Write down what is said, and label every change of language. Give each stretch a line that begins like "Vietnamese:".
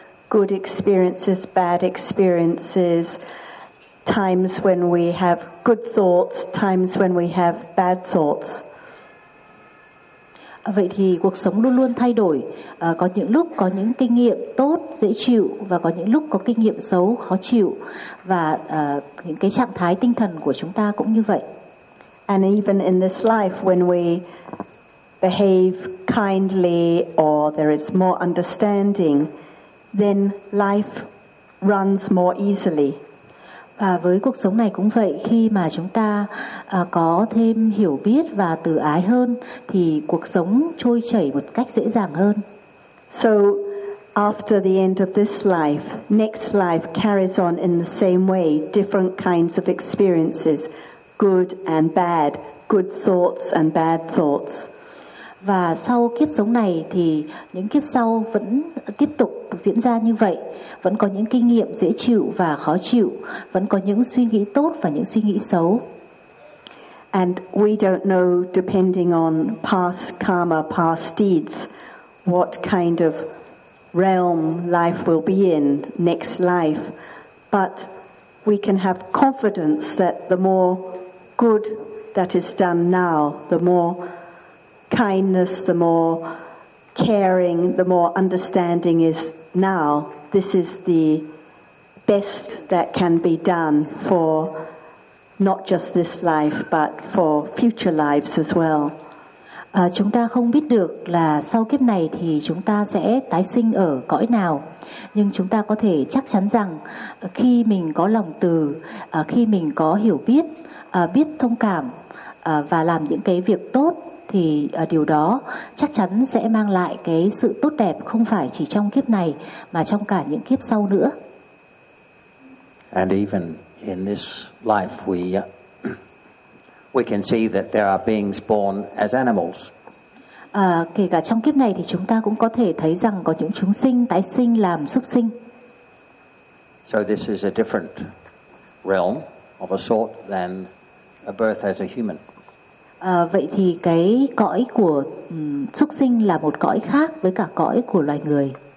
English: Good experiences, bad experiences, times when we have good thoughts, times when we have bad thoughts.
Vietnamese: Vậy thì cuộc sống luôn luôn thay đổi. Có những lúc có những kinh nghiệm tốt, dễ chịu, và có những lúc có kinh nghiệm xấu, khó chịu. Và những cái trạng thái tinh thần của chúng ta cũng như vậy.
English: And even in this life, when we behave kindly or there is more understanding, then life runs more easily.
Vietnamese: Và với cuộc sống này cũng vậy, khi mà chúng ta có thêm hiểu biết và từ ái hơn thì cuộc sống trôi chảy một cách dễ dàng hơn.
English: So after the end of this life, next life carries on in the same way, different kinds of experiences, good and bad, good thoughts and bad thoughts.
Vietnamese: Và sau kiếp sống này thì những kiếp sau vẫn tiếp tục diễn ra như vậy, vẫn có những kinh nghiệm dễ chịu và khó chịu, vẫn có những suy nghĩ tốt và những suy nghĩ xấu.
English: And we don't know, depending on past karma, past deeds, what kind of realm life will be in next life, but we can have confidence that the more good that is done now, the more kindness, the more caring, the more understanding is now, this is the best that can be done for not just this life but for future lives as well.
Vietnamese: Chúng ta không biết được là sau kiếp này thì chúng ta sẽ tái sinh ở cõi nào, nhưng chúng ta có thể chắc chắn rằng khi mình có lòng từ, khi mình có hiểu biết, biết thông cảm và làm những cái việc tốt thì điều đó chắc chắn sẽ mang lại cái sự tốt đẹp không phải chỉ trong kiếp này mà trong cả những kiếp sau nữa.
English: And even in this life we can see that there are beings born as animals.
Vietnamese: Kể cả trong kiếp này thì chúng ta cũng có thể thấy rằng có những chúng sinh tái sinh làm súc sinh.
English: So this is a different realm of a sort than a birth as a human.
Vietnamese: Vậy thì cái cõi của súc sinh là một cõi khác với cả cõi của loài người.